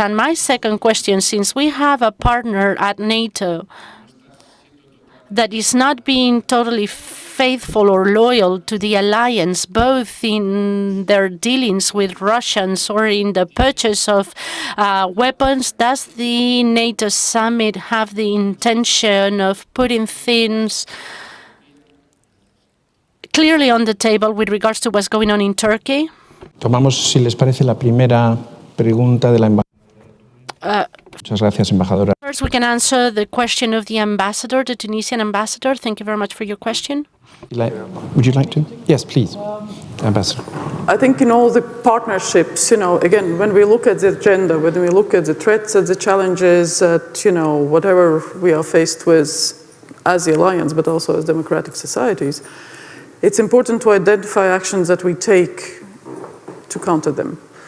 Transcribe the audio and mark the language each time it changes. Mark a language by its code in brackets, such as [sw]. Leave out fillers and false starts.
[en] And my second question, since we have a partner at NATO that is not being totally faithful or loyal to the alliance, both in their dealings with Russians or in the purchase of weapons, does the NATO summit have the intention of putting things clearly on the table with regards to what's going on in Turkey? [es] Tomamos, si les parece, la primera pregunta de la embajadora. Muchas gracias, embajadora. [en] First, we can answer the question of the ambassador, the Tunisian ambassador. Thank you very much for your question. Would you like to? Yes, please, Ambassador. I think in all the partnerships, again, when we look at the agenda, when we look at the threats, at the challenges, at, whatever we are faced with as the alliance, but also as democratic societies, it's important to identify actions that we take to counter them.